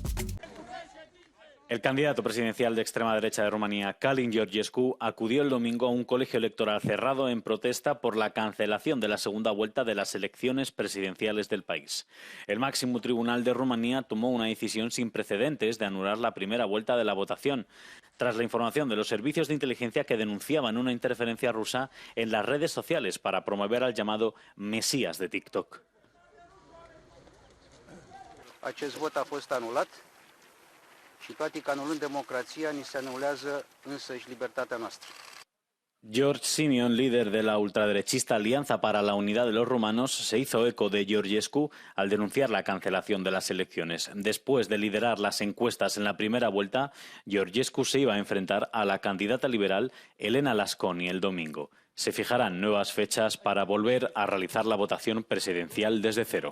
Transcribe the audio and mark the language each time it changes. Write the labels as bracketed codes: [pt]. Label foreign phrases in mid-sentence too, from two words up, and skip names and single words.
[es] El candidato presidencial de extrema derecha de Rumanía, Calin Georgescu, acudió el domingo a un colegio electoral cerrado en protesta por la cancelación de la segunda vuelta de las elecciones presidenciales del país. El máximo tribunal de Rumanía tomó una decisión sin precedentes de anular la primera vuelta de la votación, tras la información de los servicios de inteligencia que denunciaban una interferencia rusa en las redes sociales para promover al llamado Mesías de TikTok. [ro] Acest vot a fost anulat și practic anulând democrația ni se anulează însăși libertatea noastră. [es] George Simion, líder de la ultraderechista Alianza para la Unidad de los Rumanos, se hizo eco de Georgescu al denunciar la cancelación de las elecciones. Después de liderar las encuestas en la primera vuelta, Georgescu se iba a enfrentar a la candidata liberal Elena Lasconi el domingo. Se fijarán nuevas fechas para volver a realizar la votación presidencial desde cero.